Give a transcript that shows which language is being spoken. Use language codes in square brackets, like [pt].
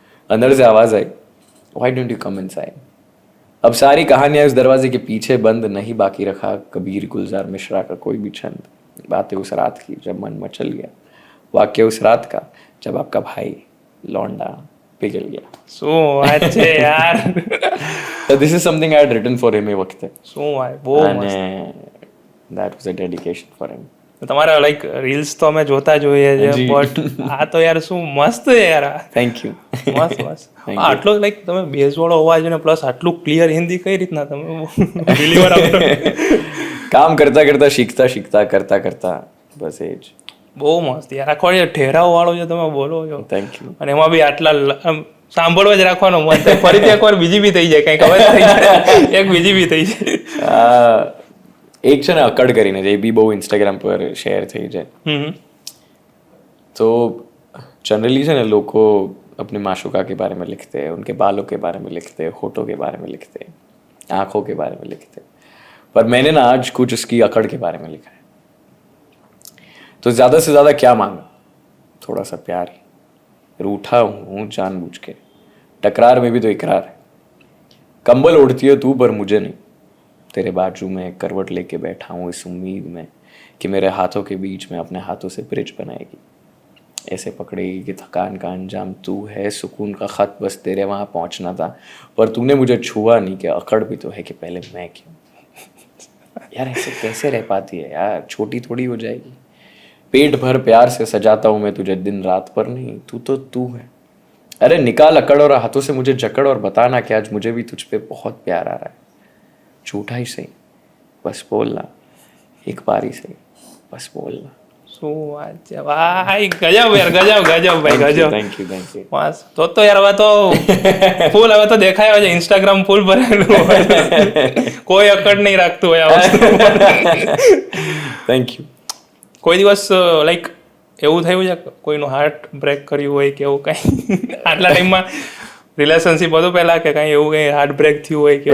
[hi] अंदर से आवाज I [en] Why don't you come inside. [hi] अब सारी कहानियां उस दरवाजे के पीछे बंद, नहीं बाकी रखा कबीर गुलजार मिश्रा का कोई भी छंद. बातें उस रात की जब मन मचल गया, वाक्य उस रात का जब आपका भाई लौंडा पिघल गया. [gu] શું વાત છે યાર. [en] So this is something I had written for him [gu] એ વખતે. શું વાત, બહુ મસ્ત. [en] અને that was a dedication for him. [gu] તમારા લાઈક રીલ્સ તો અમે જોતા જોઈએ છે, બટ આ તો યાર શું મસ્ત છે યાર. [en] Thank you. [gu] મસ્ત. આટલો લાઈક તમે બેઝવાળો અવાજ ને પ્લસ આટલું ક્લિયર હિન્દી કઈ રીતના તમે ડિલિવર આપો? કામ કરતા કરતા શીખતા કરતા બસ એ જ. બહુ મસ્ત યાર. આખો ઠેરાવ વાળો જે તમે બોલો છો, [en] Thank you. [gu] અને એમાં બી આટલા સાંભળવા જ રાખવાનો મન થાય. ફરીથી એકવાર બીજી બી થઈ જાય, કંઈક હવે થઈ જાય, એક બીજી બી થઈ જાય. एक છે ને અકડ કરીને જે બી બહુ ઇન્સ્ટાગ્રામ પર શેર થઈ જાય. [hi] तो जनरली [gu] છે ને [hi] લોકો अपने माशुका के बारे में लिखते हैं, उनके बालों के बारे में लिखते हैं, होठों के बारे में लिखते हैं. आंखों के बारे में लिखते हैं, पर मैंने ना आज कुछ उसकी अकड़ के बारे में लिखा है. तो ज्यादा से ज्यादा क्या मांगा, थोड़ा सा प्यार ही. रूठा हूं जानबूझ के, टकरार में भी तो इकरार है. कंबल ओढ़ती है तू पर मुझे नहीं, तेरे बाजू में करवट लेके बैठा हूँ इस उम्मीद में कि मेरे हाथों के बीच में अपने हाथों से ब्रिज बनाएगी. ऐसे पकड़ेगी कि थकान का अंजाम तू है, सुकून का खत बस तेरे वहां पहुंचना था, पर तूने मुझे छुआ नहीं, कि अकड़ भी तो है कि पहले मैं क्यों. यार ऐसे कैसे रह पाती है यार, छोटी थोड़ी हो जाएगी. पेट भर प्यार से सजाता हूं मैं तुझे दिन रात, पर नहीं तू तो तू है. अरे निकाल अकड़ और हाथों से मुझे जकड़ और बताना कि आज मुझे भी तुझ पे बहुत प्यार आ रहा है. झूठा ही सही, बस बोलना एक बार ही सही, बस बोलना. [gu] શું વાત છે ભાઈ, ગજબ યાર, ગજબ ગજબ ભાઈ, ગજબ. [en] Thank you. [gu] બસ તો યાર હવે તો ફૂલ, હવે તો દેખાય છે ઇન્સ્ટાગ્રામ ફૂલ ભરેલું હોય, કોઈ અકડ નહીં રાખતું હોય આ વસ્તુ. [en] Thank you. [gu] કોઈ દિવસ લાઈક એવું થયું છે કોઈનું હાર્ટ બ્રેક કર્યું હોય કે એવું કંઈ આટલા ટાઈમમાં રિલેશનશિપ હતું પહેલા, કે કંઈ એવું કંઈ હાર્ટ બ્રેક થયું હોય કે?